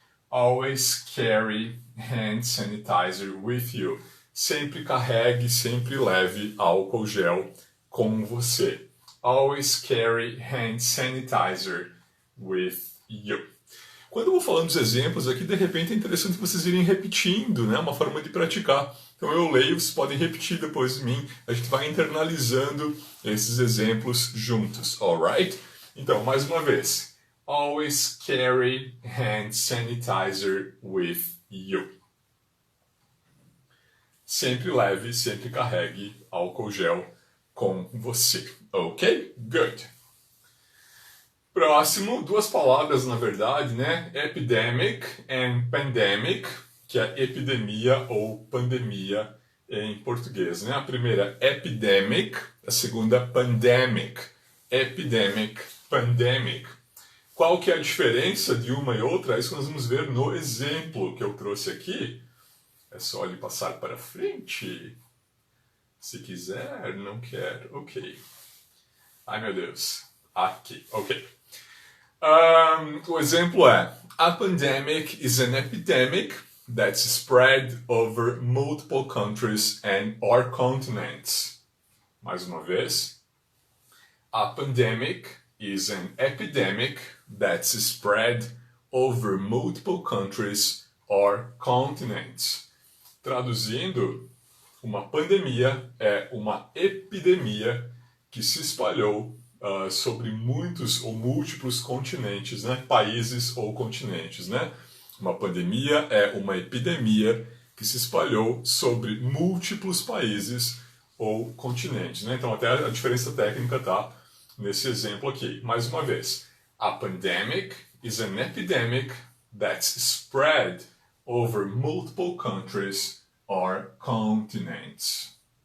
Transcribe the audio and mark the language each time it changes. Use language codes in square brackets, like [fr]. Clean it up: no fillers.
[en] Always carry hand sanitizer with you. [pt] Sempre carregue, sempre leve álcool gel com você. [en] Always carry hand sanitizer with you. [pt] Quando eu vou falando dos exemplos aqui, de repente é interessante vocês irem repetindo, né? Uma forma de praticar. Então eu leio, vocês podem repetir depois de mim. A gente vai internalizando esses exemplos juntos, alright? Então, mais uma vez. [en] Always carry hand sanitizer with you. [pt] Sempre leve, sempre carregue álcool gel com você. Ok? Good. Próximo, duas palavras na verdade, né? Epidemic and pandemic, que é epidemia ou pandemia em português, né? A primeira epidemic, a segunda pandemic. Epidemic, pandemic. Qual que é a diferença de uma e outra? É isso que nós vamos ver no exemplo que eu trouxe aqui. É só ele passar para frente. Se quiser, não quer, ok. Ai meu Deus, aqui, ok. O exemplo é: [en] A pandemic is an epidemic that's spread over multiple countries and or continents. [pt] Mais uma vez. [en] A pandemic is an epidemic that's spread over multiple countries or continents. [pt] Traduzindo, uma pandemia é uma epidemia que se espalhou sobre muitos ou múltiplos continentes, né? Países ou continentes, né? Uma pandemia é uma epidemia que se espalhou sobre múltiplos países ou continentes, né? Então até a diferença técnica está nesse exemplo aqui. Mais uma vez, [en] a pandemic is an epidemic that's spread over multiple countries or continents.